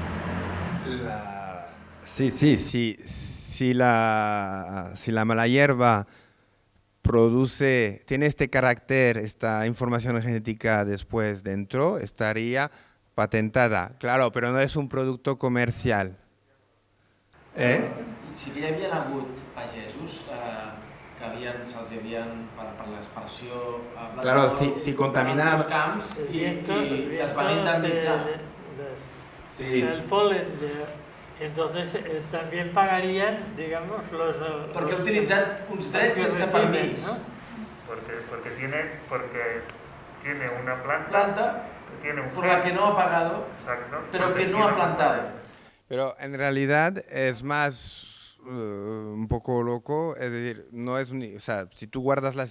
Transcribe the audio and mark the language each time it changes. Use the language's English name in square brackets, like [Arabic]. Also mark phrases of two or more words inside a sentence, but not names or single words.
[Spanish] Sí. Si la mala hierba tiene este carácter, esta información genética después dentro, estaría patentada. Claro, pero no es un producto comercial. [Catalan] Sí que hi havia hagut pagesos que se'ls havien, per l'aspersió, claro, si contaminava els camps i es van indemnitzar. Sí. [Spanish] El polen, entonces también pagarían, digamos, los... [Catalan] Perquè ha utilitzat uns drets sense permís. [Spanish] ¿no? Porque tiene una planta tiene un por la que no ha pagado, exacto, pero que no ha plantado. Pero en realidad es más un poco loco, es decir, no es o sea, si tú guardas la